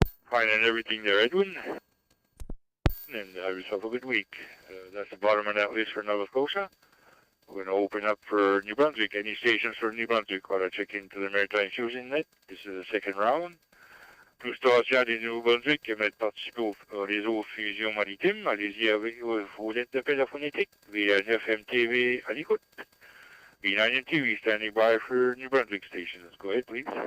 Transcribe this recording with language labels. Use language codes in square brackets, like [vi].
[en] Fine and everything there, Edwin. And have yourself a good week. That's the bottom of that list for Nova Scotia. We're going to open up for New Brunswick. Any stations for New Brunswick while I check into the Maritime Fusion Net. This is the second round. [fr] Tout station du Nouveau-Brunswick émettent participer au réseau Fusion Maritime. Allez-y avec vos lettres d'appel phonétique. V9MTV à l'écoute. [en] V9MTV standing by for New Brunswick stations. Go ahead, please.